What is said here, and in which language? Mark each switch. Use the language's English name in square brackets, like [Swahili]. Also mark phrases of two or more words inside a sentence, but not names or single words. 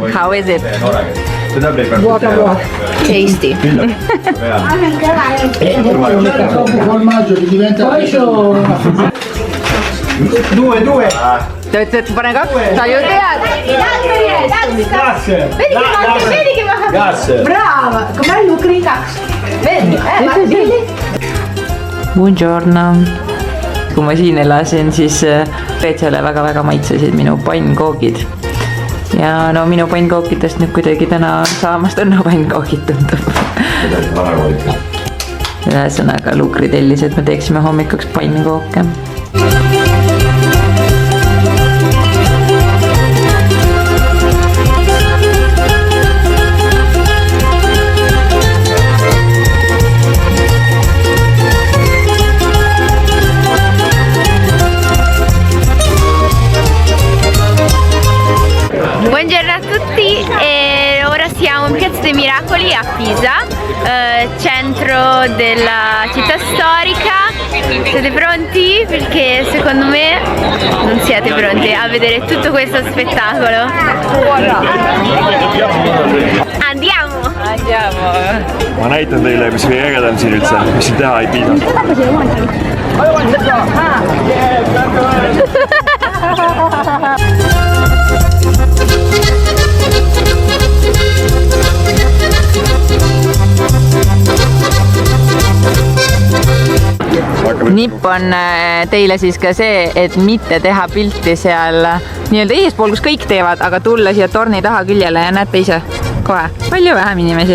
[English] How is it? Tasty. [Italian] Formaggio che diventa due. [Estonian] Ta ütles, et pane 2, sa ju tead. [Italian] Vedi che ma Brava! Com'è Lucri? Vedi? Vedi? Buongiorno. [Estonian] Kui ma siin elasin, siis Peetsale väga-väga maitsesid minu pannkoogid. Ja no minu pannkookidest nüüd kuidagi täna saamast õnnapannkoogid tundub. Ühesõnaga Lukri tellis, et me teeksime hommikuks pannkooke. [Italian] Buongiorno a tutti, ora siamo in Piazza dei Miracoli a Pisa, centro della città storica. Siete pronti? Perché secondo me non siete pronti a vedere tutto questo spettacolo. Andiamo! [Estonian] Ma näitan teile, mis kõige ägedam siin üldse, mis siin teha ei piisa. Nipp on teile siis ka see, et mitte teha pilti seal nii-öelda eespool, kus kõik teevad, aga tulla siia torni taha küljele ja näete ise kohe palju vähem inimesi.